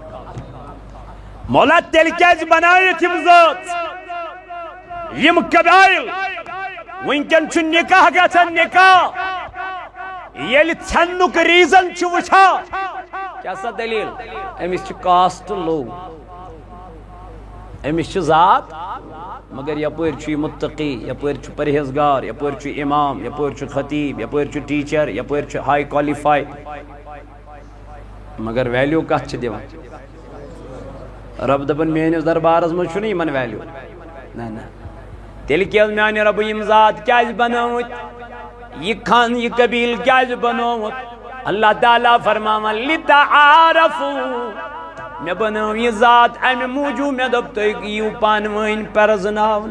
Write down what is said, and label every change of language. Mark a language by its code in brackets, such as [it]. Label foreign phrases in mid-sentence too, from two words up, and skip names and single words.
[ks] مولا تیٚلہِ کیٛازِ بنٲیِتھ یِم ذات یِم قبایل وٕنکٮ۪ن چھُ نکاح گژھان نکاح ییٚلہِ ژھٮ۪ننُک ریٖزن چھُ وٕچھان کیٛاہ سا دلیٖل أمِس چھِ [en] caste low [ks] أمِس چھِ ذات مگر یپر چھ متقی، یپر چھ پرہیزگار، یپر چھ امام، یپر چھ خطیب، یپر چھ ٹیچر، یپر چھ [en] high qualify, [ks] مگر ویلیو کت چھ دیوان؟ رب دپن میانس دربارس مجھ چھُنہٕ یمن ویلیو، نہ نہ تیل کیٛاہ میانہِ رب یم ذات کیٛازِ بنٲومٕتۍ، یہ خان یہ قبیل کیٛازِ بنومُت؟ اللہ تعالیٰ فرماوان لِتَعَارَفُوا، میں بنٲو یہ ذات امہِ موٗجوٗب مےٚ دوٚپ تُہۍ یِیِو پانہٕ ؤنۍ پرزناونہٕ۔